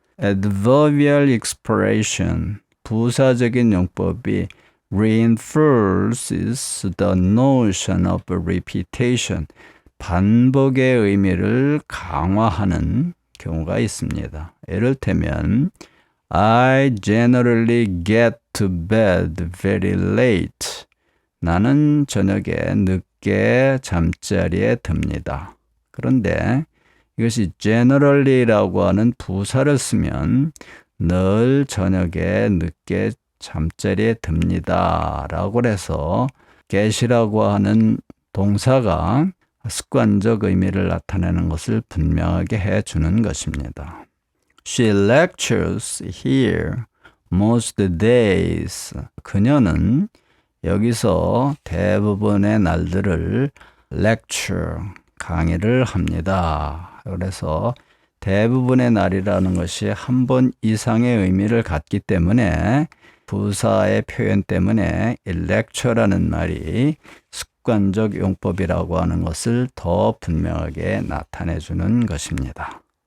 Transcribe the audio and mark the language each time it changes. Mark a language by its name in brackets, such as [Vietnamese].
[English] adverbial expression [Korean] 부사적인 용법이 [English] reinforces the notion of repetition [Korean] 반복의 의미를 강화하는 경우가 있습니다. 예를 들면 [English] I generally get to bed very late. [Korean] 나는 저녁에 늦게 잠자리에 듭니다. 그런데 이것이 generally라고 하는 부사를 쓰면 늘 저녁에 늦게 잠자리에 듭니다 라고 해서 get이라고 하는 동사가 습관적 의미를 나타내는 것을 분명하게 해주는 것입니다. [English] She lectures here most days. [Korean] 그녀는 여기서 대부분의 날들을 lecture, 강의를 합니다. 그래서 대부분의 날이라는 것이 한 번 이상의 의미를 갖기 때문에 부사의 표현 때문에 이 lecture라는 말이 습관적 용법이라고 하는 것을 더 분명하게 나타내 주는 것입니다.